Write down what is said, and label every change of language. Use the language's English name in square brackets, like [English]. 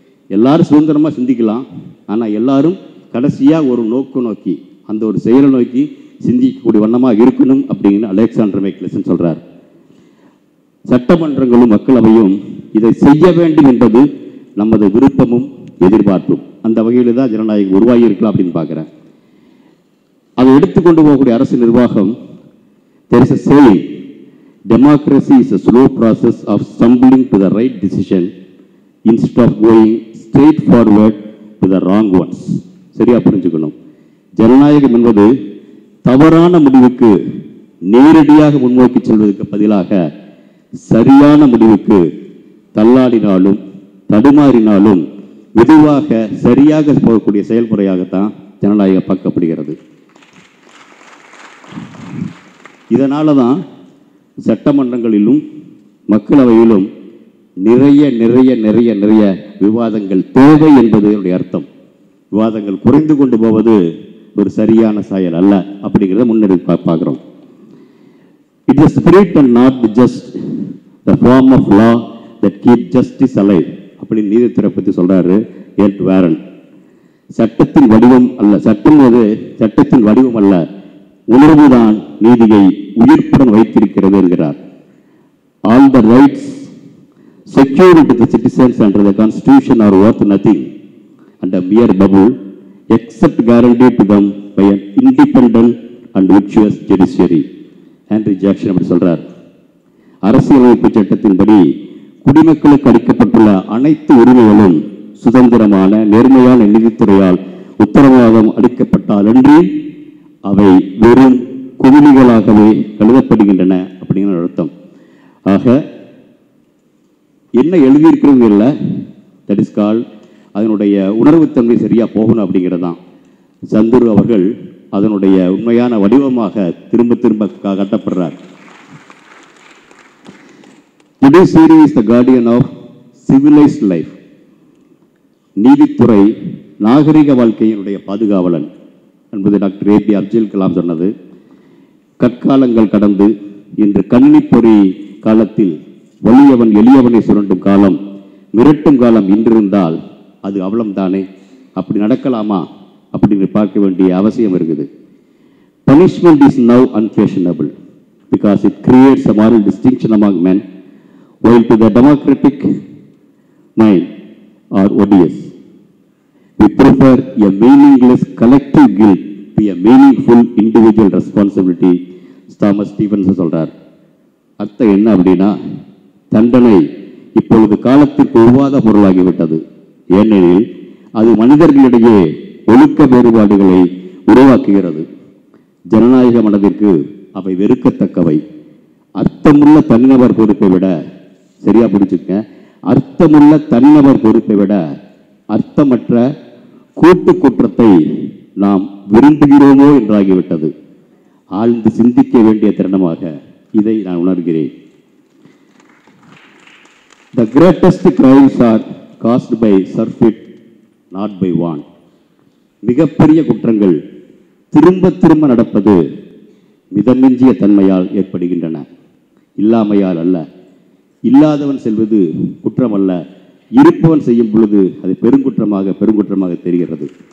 [Tamil] எல்லாரும் சுதந்திரமாக சிந்திக்கலாம், ஆனால் எல்லாரும் கடைசியாக ஒரு நோக்கு நோக்கி, அந்த ஒரு செயலை நோக்கி சிந்திக்கக்கூடிய வண்ணமாக இருக்கணும் அப்படின்னு அலெக்சாண்டர் மேக்லெசன் சொல்கிறார். சட்டமன்றங்களும் மக்களவையும் இதை செய்ய வேண்டும் என்பது நமது விருப்பமும் எதிர்பார்ப்பும். அந்த வகையில் தான் ஜனநாயகம் உருவாகி இருக்கலாம் அப்படின்னு பார்க்குறேன். அதை எடுத்துக்கொண்டு போகக்கூடிய அரசு நிர்வாகம், [English] there is a saying, democracy is a slow process of stumbling to the right decision instead of going straight forward to the wrong ones. [Tamil] சரியா புரிஞ்சுக்கணும். ஜனநாயகம் என்பது தவறான முடிவுக்கு நேரடியாக முன்னோக்கி செல்வதற்கு பதிலாக சரியான முடிவுக்கு தள்ளாடினாலும் தடுமாறினாலும் மெதுவாக சரியாக போகக்கூடிய செயல்முறையாகத்தான் ஜனநாயகம் பார்க்கப்படுகிறது. இதனால தான் சட்டமன்றங்களிலும் மக்களவையிலும் நிறைய நிறைய நிறைய நிறைய விவாதங்கள் தேவை என்பது என்னுடைய அர்த்தம். விவாதங்கள் குறைந்து கொண்டு போவது ஒரு சரியான செயல் அல்ல அப்படிங்கிறத முன்னெடுத்து பார்க்குறோம். [English] it is spirit and not just the form of law that keep justice alive [Tamil] அப்படின்னு நீதித்துறை பற்றி சொல்றாரு [English] Ed Warren. [Tamil] சட்டத்தின் வடிவம் அல்ல, சட்டத்தின் வடிவம் அல்ல, உணர்வுதான் நீதியை உயிர்ப்புடன் வைத்திருக்கிறது என்கிறார். [English] All the rights secured to the citizens under the constitution are worth nothing and a mere bubble except guaranteed to them by an independent and virtuous judiciary. [Tamil] Henry Jackson அப்படி சொல்றார். அரசியலமைப்பு சட்டத்தின்படி குடிமக்களுக்கு அளிக்கப்பட்டுள்ள அனைத்து உரிமைகளும் சுதந்திரமான நேர்மையான நீதித்துறையால் உத்தரவாதம் அளிக்கப்பட்டாலன்றி அவை வெறும் குமிழிகளாகவே கருதப்படுகின்றன அப்படிங்கிற அர்த்தம். ஆக என்ன எழுதியிருக்கிறது இல்லை, [English] that is call [Tamil] அதனுடைய உணர்வுத்தன்மை சரியாக போகணும் அப்படிங்கிறது தான். சந்துரு அவர்கள் அதனுடைய உண்மையான வடிவமாக திரும்ப திரும்ப காட்டப்படுறார். [English] Judiciary is the guardian of civilised life. [Tamil] நீதித்துறை நாகரிக வாழ்க்கையினுடைய பாதுகாவலன் என்பது டாக்டர் ஏபி அப்துல் கலாம் சொன்னது. கற்காலங்கள் கடந்து இன்று கணினி பொறி காலத்தில் வலியவன் எளியவனை சுரண்டும் காலம், மிரட்டும் காலம் இன்றிருந்தால் அது அவலம்தானே? அப்படி நடக்கலாமா அப்படின்னு பார்க்க வேண்டிய அவசியம் இருக்குது. [English] Punishment is now unfashionable because it creates a moral distinction among men, while to the democratic mind are odious. We prefer a meaningless collective guilt to a meaningful individual responsibility. [Tamil] Thomas Stephen's சொல்றார். அர்த்தம் என்ன அப்படின்னா, தண்டனை இப்பொழுது காலத்திற்கு ஒவ்வாத பொருளாகிவிட்டது. ஏனெனில் அது மனிதர்களிடையே ஒழுக்க வேறுபாடுகளை உருவாக்குகிறது. ஜனநாயக மனதிற்கு அவை வெறுக்கத்தக்கவை. அர்த்தமுள்ள தனிநபர் பொறுப்பை விட, சரியா பிடிச்சுக்க, அர்த்தமுள்ள தனிநபர் பொறுப்பை விட அர்த்தமற்ற கூட்டு குற்றத்தை நாம் விரும்புகிறோமோ என்றாகிவிட்டது. ஆழ்ந்து சிந்திக்க வேண்டிய தருணமாக இதை நான் உணர்கிறேன். [English] The greatest crimes are caused by surfeit, not by want. [Tamil] மிகப்பெரிய குற்றங்கள் திரும்ப திரும்ப நடப்பது மிதமிஞ்சிய தன்மையால் ஏற்படுகின்றன, இல்லாமையால் அல்ல. இல்லாதவன் செல்வது குற்றம் அல்ல, இருப்பவன் செய்யும் பொழுது அது பெருங்குற்றமாக தெரிகிறது.